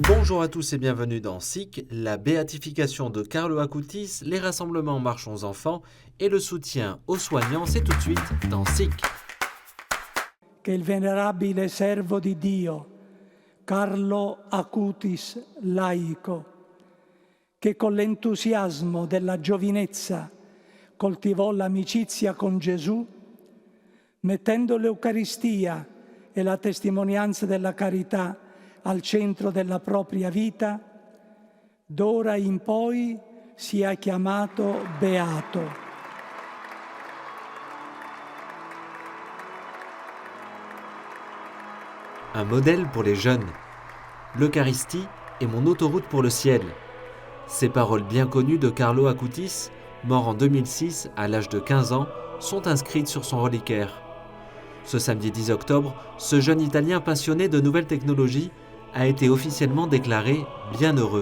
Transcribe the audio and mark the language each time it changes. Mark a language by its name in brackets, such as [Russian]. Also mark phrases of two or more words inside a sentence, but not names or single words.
[French] Bonjour à tous et bienvenue dans SIC, la béatification de Carlo Acutis, les rassemblements Marchons Enfants et le soutien aux soignants, c'est tout de suite dans SIC. [Italian] Che il venerabile servo di Dio, Carlo Acutis, laico, che con l'entusiasmo della giovinezza coltivò l'amicizia con Gesù, mettendo l'Eucaristia e la testimonianza della carità al centro della propria vita, d'ora in poi sia chiamato beato. [French] Un modèle pour les jeunes. L'Eucharistie est mon autoroute pour le ciel. Ces paroles bien connues de Carlo Acutis, mort en 2006 à l'âge de 15 ans, sont inscrites sur son reliquaire. Ce samedi 10 octobre, ce jeune Italien passionné de nouvelles technologies a été officiellement déclaré bienheureux.